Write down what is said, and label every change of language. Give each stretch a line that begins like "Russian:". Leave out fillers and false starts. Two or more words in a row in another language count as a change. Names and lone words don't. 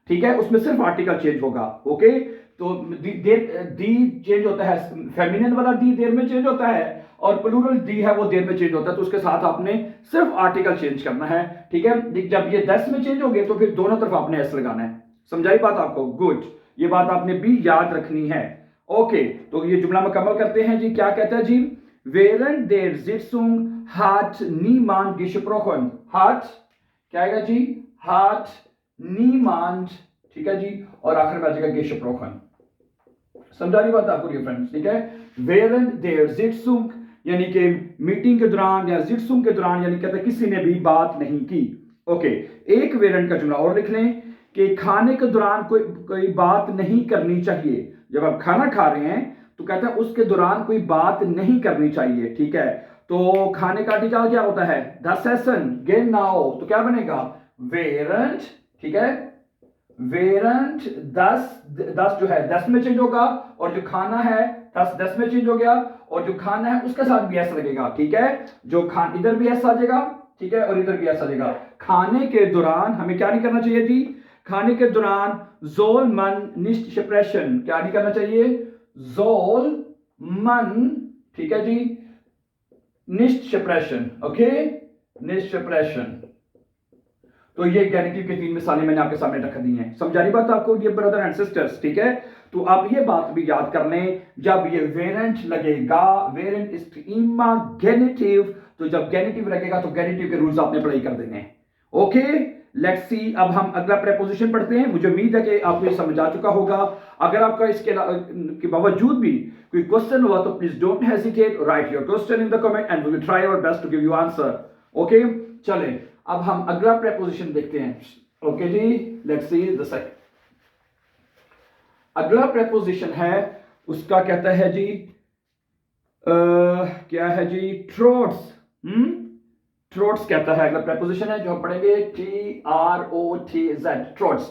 Urdu: ٹھیک ہے، اس میں صرف
English: article change
Urdu: ہوگا۔ اوکے، تو دی چینج ہوتا ہے، فیمینن والا دی دیر میں چینج ہوتا ہے اور پلورل دی ہے وہ دیر میں چینج ہوتا ہے، تو اس کے ساتھ آپ نے صرف
English: article change
Urdu: کرنا ہے، ٹھیک ہے. جب یہ 10 میں چینج ہو گئے تو پھر دونوں طرف آپ نے ایس لگانا ہے. سمجھائی بات آپ کو? گڈ، یہ بات آپ نے بھی یاد رکھنی ہے۔ اوکے، تو یہ جملہ مکمل کرتے ہیں جی. کیا کہتا ہے جی?
German: während der Sitzung hat niemand gesprochen।
Urdu: hat کیا آئے گا جی?
German: hat niemand,
Urdu: ٹھیک ہے جی، اور آخر میں آ جائے گا gesprochen. سمجھا رہی بات آپ کو یہ فرینڈز، ٹھیک ہے.
German: während der Sitzung
Urdu: یعنی کہ میٹنگ کے دوران یا Sitzung کے دوران، یعنی کہتے ہیں کسی نے بھی بات نہیں کی. اوکے، ایک während کا جملہ اور لکھ لیں کہ کھانے کے دوران کوئی بات نہیں کرنی چاہیے. جب آپ کھانا کھا رہے ہیں تو کہتے ہیں اس کے دوران کوئی بات نہیں کرنی چاہیے، ٹھیک ہے. تو کھانے کا آرٹیکل کیا ہوتا ہے?
German: das Essen genau,
Urdu: تو کیا بنے گا؟ während، ٹھیک ہے. während 10 جو ہے 10 میں چینج ہوگا اور جو کھانا ہے 10 میں چینج ہو گیا اور جو کھانا ہے اس کے ساتھ بھی ایس لگے گا، ٹھیک ہے. جو ادھر بھی ایس آ جائے گا، ٹھیک ہے، اور ادھر بھی ایس آ جائے گا. کھانے کے دوران ہمیں کیا نہیں کرنا چاہیے جی? کھانے کے دوران
German: soll man nicht sprechen,
Urdu: کیا نہیں کرنا چاہیے?
German: soll man,
Urdu: ٹھیک ہے جی,
German: nicht sprechen, ओके, nicht sprechen।
Urdu: تو یہ گینیٹو کی 3 مثالیں میں نے آپ کے سامنے رکھ دی ہیں. سمجھا رہی بات آپ کو یہ
English: brother and sisters,
Urdu: ٹھیک ہے. تو آپ یہ بات بھی یاد کر لیں، جب یہ während لگے گا,
German: während ist immer genitive,
Urdu: تو جب گینیٹو لگے گا تو گینیٹو کے رولز آپ نے اپلائی کر دینے.
English: Okay, let's see,
Urdu: اب ہم اگلا پریپوزیشن پڑھتے ہیں. مجھے امید ہے کہ آپ کو یہ سمجھ آ چکا ہوگا. اگر آپ کا اس کے کے باوجود بھی کوئی کوئسچن ہوا تو
English: please don't hesitate, write your question in the comment and we will try our best to give you answer.
Urdu: اوکے، چلیں اب ہم اگلا پریپوزیشن دیکھتے ہیں.
English: Okay ji, let's see the second.
Urdu: اگلا پریپوزیشن ہے، اس کا کہتا ہے جی کیا ہے جی? ट्रोट्स। ٹروٹس کہتا ہے، اگلا پریپوزیشن ہے جو ہم پڑھیں گے، TROTZ، ٹروٹس.